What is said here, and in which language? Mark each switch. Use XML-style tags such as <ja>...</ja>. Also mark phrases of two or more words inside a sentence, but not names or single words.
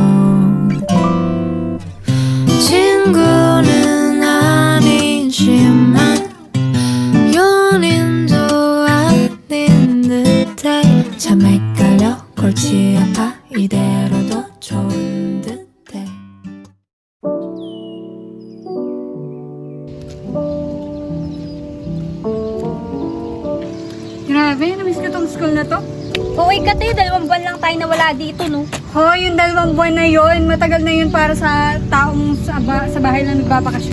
<ko>친구는 아니지만 연인도 아닌 듯해. 참 헷갈려, 골치 아파. 이대로도 좋은 듯해.</ko> <tl>Grabe, namiss ko tong school na to. Uy, Kate, 2 buwan lang tayo nawala dito, no? Hoy, yung 2 buwan na yon, matagal na yun para sa taong sa bahay lang nagbabakasyon.</tl>